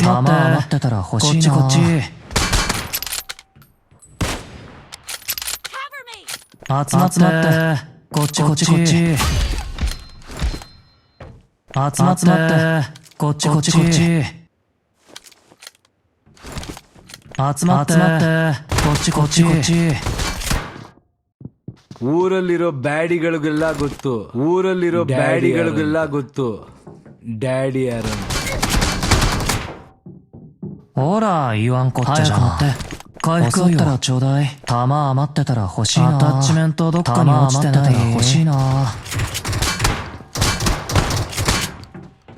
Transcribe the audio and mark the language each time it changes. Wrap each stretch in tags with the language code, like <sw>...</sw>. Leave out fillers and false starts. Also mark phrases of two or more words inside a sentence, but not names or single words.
<ja>弾余ってたら欲しいな。こっちこっち。集まってこっちこっちこっち。集まってこっちこっちこっち。集まってこっちこっちこっち。</ja> <kn>ಊರಲ್ಲಿರೋ ಬ್ಯಾಡಿಗಳಿಗೆಲ್ಲ ಗೊತ್ತು ಊರಲ್ಲಿರೋ ಬ್ಯಾಡಿಗಳಿಗೆಲ್ಲ ಗೊತ್ತು ಡ್ಯಾಡಿ ಯಾರು ಅಂತ.</kn> <ja>ほら言わんこっちゃじゃん。回復あったらちょうだい。弾余ってたら欲しいな。アタッチメントどっかに落ちてない。欲しいな。</ja>